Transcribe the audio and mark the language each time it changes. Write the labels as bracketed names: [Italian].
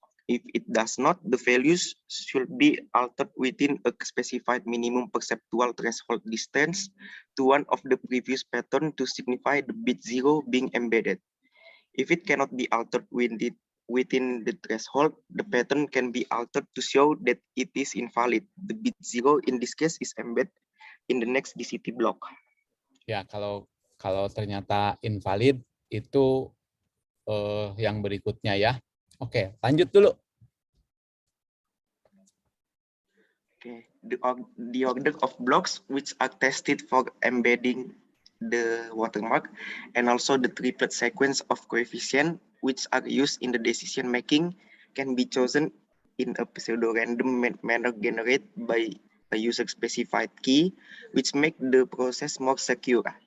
[English] If it does not, the values should be altered within a specified minimum perceptual threshold distance to one of the previous pattern to signify the bit 0 being embedded. If it cannot be altered within the threshold, the pattern can be altered to show that it is invalid. The bit 0 in this case is embedded in the next DCT block. [Indonesian] Ya, kalau ternyata invalid itu yang berikutnya ya. Oke, lanjut dulu. [English] Okay. The order of blocks which are tested for embedding the watermark, and also the triplet sequence of coefficient which are used in the decision making can be chosen in a pseudo-random manner generated by a user-specified key, which make the process more secure.